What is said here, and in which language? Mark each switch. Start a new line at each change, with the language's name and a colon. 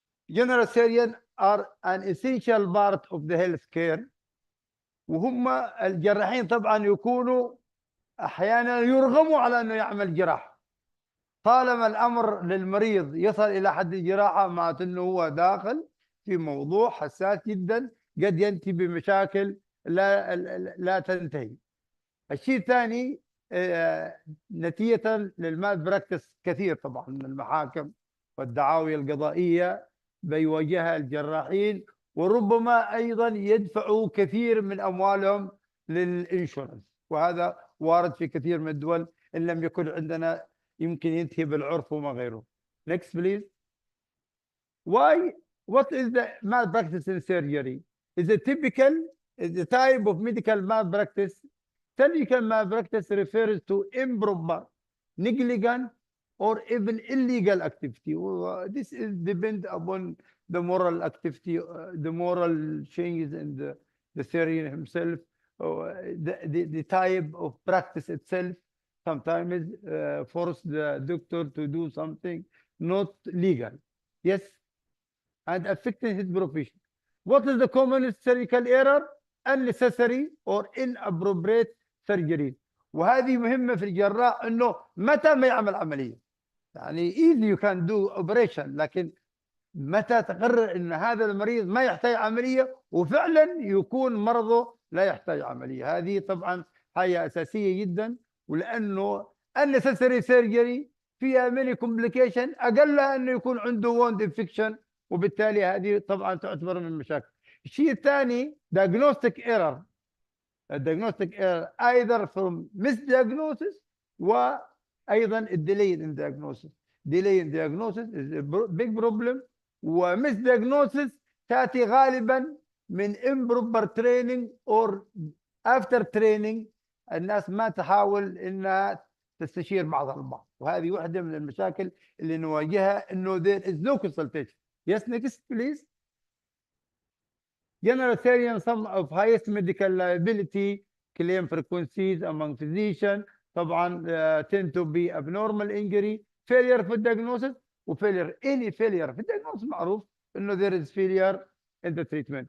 English: General surgeons are an essential part of the healthcare.
Arabic: وهم الجراحين طبعا يكونوا أحيانا يرغموا على أنه يعمل جراحة. طالما الأمر للمريض يصل إلى حد الجراحة معناته أنه هو داخل في موضوع حساس جدا قد ينتهي بمشاكل لا تنتهي. الشيء الثاني نتيجة للمال براكتس كثير طبعا من المحاكم والدعاوي القضائية بيواجهها الجراحين، وربما أيضا يدفعوا كثير من أموالهم للإنشورنس، وهذا وارد في كثير من الدول إن لم يكن عندنا يمكن ينتهي بالعرف وما غيره.
English: Next please. What is the malpractice in surgery? Is a typical the type of medical malpractice. Surgical malpractice refers to improper, negligent, or even illegal activity. This is depend upon the moral activity, the moral changes in the surgeon himself, the type of practice itself. Sometimes force the doctor to do something not legal. Yes, and affecting his profession. What is the commonest surgical error? Unnecessary or inappropriate surgery.
Arabic: وهذه مهمة في الجراح إنه متى ما يعمل عملية. يعني
English: easy you can do operation،
Arabic: لكن متى تقرر إن هذا المريض ما يحتاج عملية وفعلا يكون مرضه لا يحتاج عملية. هذه طبعا حاجة أساسية جدا، ولأنه unnecessary surgery فيها
English: many complication،
Arabic: أقلها أنه يكون عنده wound infection، وبالتالي هذه طبعا تعتبر من المشاكل. الشيء الثاني diagnostic error.
English: diagnostic error either from misdiagnosis وأيضا delay in diagnosis. delay in diagnosis is a big problem،
Arabic: وmisdiagnosis تأتي غالبا من
English: improper training or after training
Arabic: الناس ما تحاول انها تستشير بعضها البعض، وهذه واحده من المشاكل اللي نواجهها انه
English: there is no consultation. Yes, next please. General surgeon, some of highest medical liability claim frequencies among physicians طبعا tend to be abnormal injury, failure في diagnosis وfailure any failure في diagnosis.
Arabic: معروف انه
English: there is failure in the treatment.